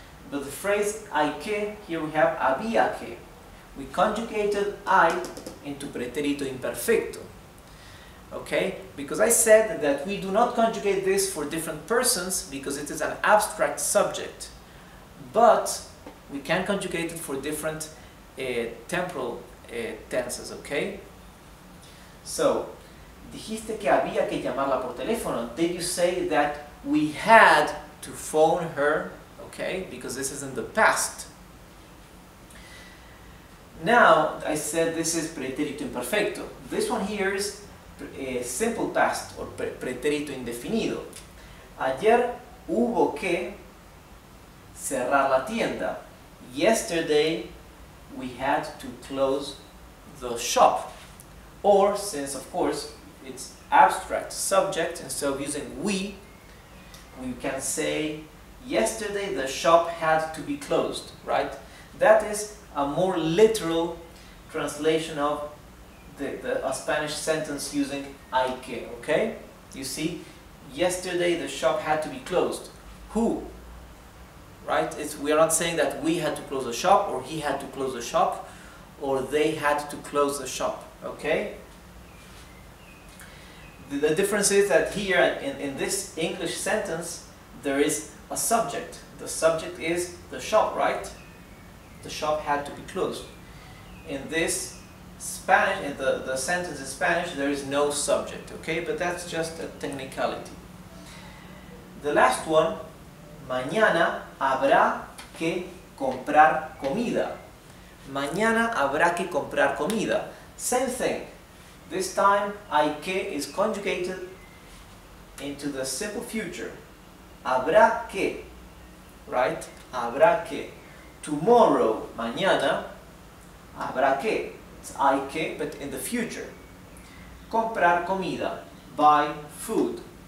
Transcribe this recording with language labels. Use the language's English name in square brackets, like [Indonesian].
[English] But the phrase hay que, here we have había que. We conjugated I into pretérito imperfecto, okay? Because I said that we do not conjugate this for different persons because it is an abstract subject, but we can conjugate it for different temporal tenses, okay? [Spanish] So, dijiste que había que llamarla por teléfono. [English] Did you say that we had to phone her? Okay, because this is in the past. Now, I said this is pretérito imperfecto. This one here is simple past, or pretérito indefinido. [Spanish] Ayer hubo que cerrar la tienda. [English] Yesterday, we had to close the shop. Or, since of course it's abstract subject, instead of using we can say yesterday the shop had to be closed, right? That is a more literal translation of a Spanish sentence using hay que, okay? You see, yesterday the shop had to be closed. Who? Right? We are not saying that we had to close the shop, or he had to close the shop, or they had to close the shop, okay? The difference is that here in this English sentence there is a subject. The subject is the shop, right? The shop had to be closed. In this Spanish, in the sentence in Spanish, there is no subject, okay? But that's just a technicality. The last one, [Spanish] mañana habrá que comprar comida. Mañana habrá que comprar comida. [English] Same thing. This time, hay que is conjugated into the simple future. [Spanish] Habrá que, right? Habrá que. [English] Tomorrow, [Spanish] mañana, habrá que. [English] It's hay que, but in the future. [Spanish] Comprar comida, [English] buy food.